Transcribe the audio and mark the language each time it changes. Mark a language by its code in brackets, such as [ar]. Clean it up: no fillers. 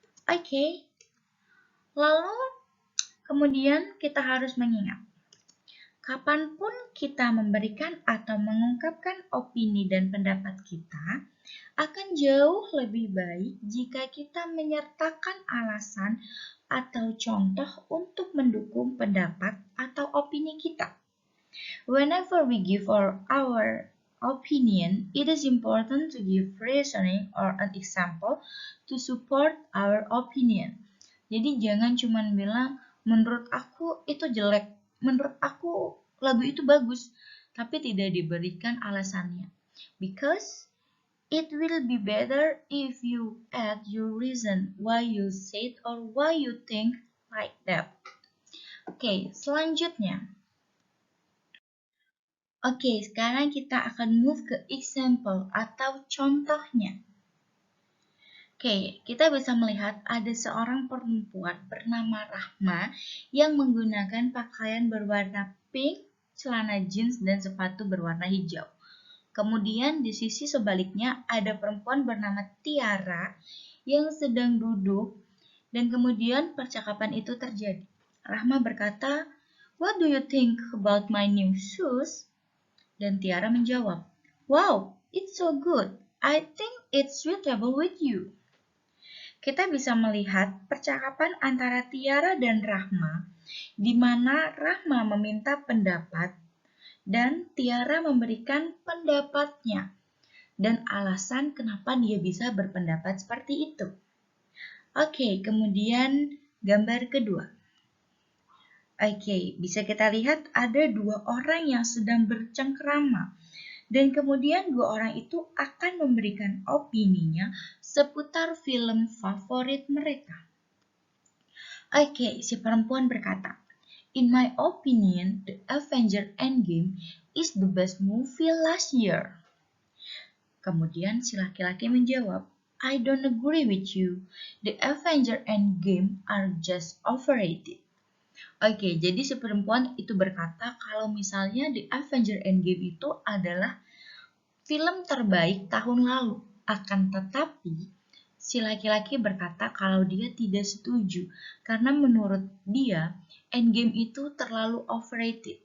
[id] Oke, lalu kemudian kita harus mengingat, kapanpun kita memberikan atau mengungkapkan opini dan pendapat kita, akan jauh lebih baik jika kita menyertakan alasan atau contoh untuk mendukung pendapat atau opini kita. [en] Whenever we give our opinion, it is important to give reasoning or an example to support our opinion. [id] Jadi jangan cuma bilang, menurut aku itu jelek, menurut aku lagu itu bagus, tapi tidak diberikan alasannya. [en] Because it will be better if you add your reason why you said or why you think like that. [id] Oke, selanjutnya. Oke, sekarang kita akan move ke example atau contohnya. Oke, kita bisa melihat ada seorang perempuan bernama Rahma yang menggunakan pakaian berwarna pink, celana jeans, dan sepatu berwarna hijau. Kemudian di sisi sebaliknya ada perempuan bernama Tiara yang sedang duduk dan kemudian percakapan itu terjadi. Rahma berkata, [en] "What do you think about my new shoes?" [id] Dan Tiara menjawab, [en] "Wow, it's so good. I think it's suitable with you." [id] Kita bisa melihat percakapan antara Tiara dan Rahma, di mana Rahma meminta pendapat dan Tiara memberikan pendapatnya. dan alasan kenapa dia bisa berpendapat seperti itu. Oke, kemudian gambar kedua. Oke, bisa kita lihat ada dua orang yang sedang bercengkerama. Dan kemudian dua orang itu akan memberikan opininya seputar film favorit mereka. Oke, si perempuan berkata, [en] "In my opinion, The Avengers Endgame is the best movie last year." [id] Kemudian si laki-laki menjawab, [en] "I don't agree with you. The Avengers Endgame are just overrated." [id] Oke, jadi si perempuan itu berkata kalau misalnya The Avengers Endgame itu adalah film terbaik tahun lalu. Akan tetapi, si laki-laki berkata kalau dia tidak setuju karena menurut dia Endgame itu terlalu overrated.